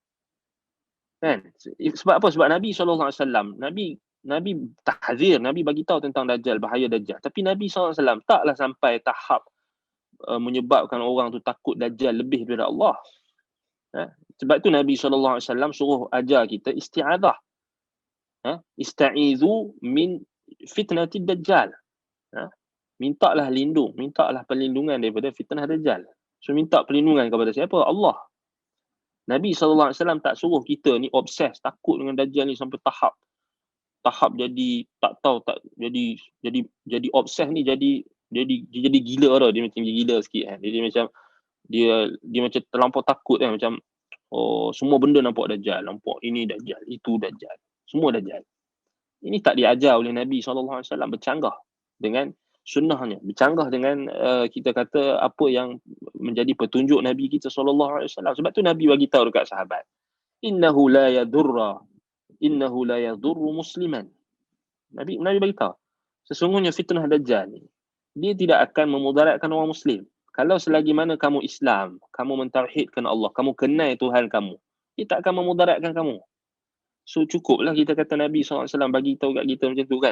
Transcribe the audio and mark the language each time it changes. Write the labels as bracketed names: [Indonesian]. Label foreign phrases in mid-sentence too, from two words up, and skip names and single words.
[Malay] Kan? Sebab apa? Sebab Nabi SAW, Nabi tahzir, Nabi bagi tahu tentang Dajjal, bahaya Dajjal. Tapi Nabi SAW taklah sampai tahap menyebabkan orang tu takut Dajjal lebih daripada Allah. Sebab tu Nabi SAW suruh ajar kita isti'adah. [Arabic] استعيذوا من فتنة الدجال. [Malay] Mintalah perlindungan daripada fitnah Dajjal. So minta perlindungan kepada siapa? Allah. Nabi SAW tak suruh kita ni obses, takut dengan Dajjal ni sampai tahap jadi jadi obses ni, jadi gila dah. Dia macam gila sikit kan. Dia macam terlampau takut kan, macam semua benda nampak Dajjal, nampak ini Dajjal, itu Dajjal, semua Dajjal. Ini tak diajar oleh Nabi SAW. Bercanggah dengan sunnahnya, bercanggah dengan kita kata apa yang menjadi petunjuk Nabi kita SAW. Sebab tu Nabi bagi tahu dekat sahabat, [Arabic] إنه لا يضر مسلما. [Malay] Nabi bagi tahu, sesungguhnya fitnah Dajjal ni dia tidak akan memudaratkan orang Muslim. Kalau selagi mana kamu Islam, kamu mentauhidkan Allah, kamu kenal Tuhan kamu, dia tak akan memudaratkan kamu. So cukuplah kita kata Nabi SAW bagi tahu kat kita macam tu kan.